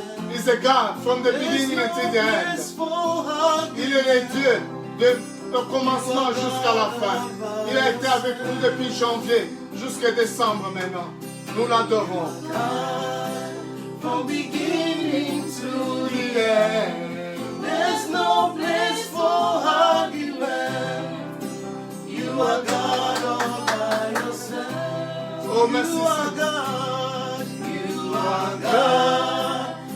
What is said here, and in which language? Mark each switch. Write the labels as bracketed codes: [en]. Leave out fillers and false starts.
[en] He's a God from the beginning until the end. [fr] Il est le Dieu de commencement jusqu'à la fin. Il a été avec nous depuis janvier jusqu'à décembre maintenant. Nous l'adorons. [en] From beginning to the end, there's no place for argument. You are God all by yourself. [fr] Oh, merci. [en] You are God. You are God.